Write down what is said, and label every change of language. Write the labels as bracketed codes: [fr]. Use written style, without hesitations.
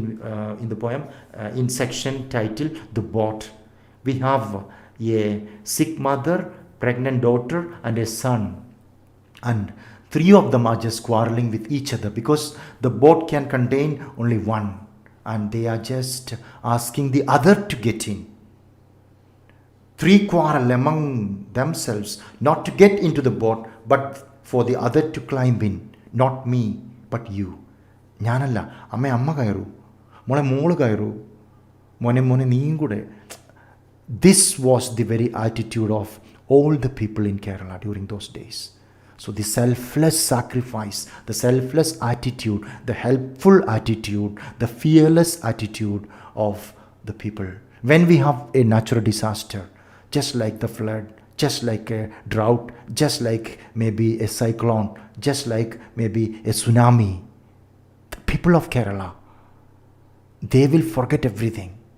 [en] In section titled "The Boat," we have a sick mother, pregnant daughter, and a son, and three of them are just quarreling with each other because the boat can contain only one, and they are just asking the other to get in. Three quarrel among themselves not to get into the boat, but for the other to climb in. Not me, but you. [ml] ഞാനല്ല, അമ്മ കയറൂ, മോള് കയറൂ, മോനെ നീയും കൂടെ. [en] This was the very attitude of all the people in Kerala during those days. So the selfless sacrifice, the selfless attitude, the helpful attitude, the fearless attitude of the people. When we have a natural disaster, just like the flood, just like a drought, just like maybe a cyclone, just like maybe a tsunami, the people of Kerala, they will forget everything.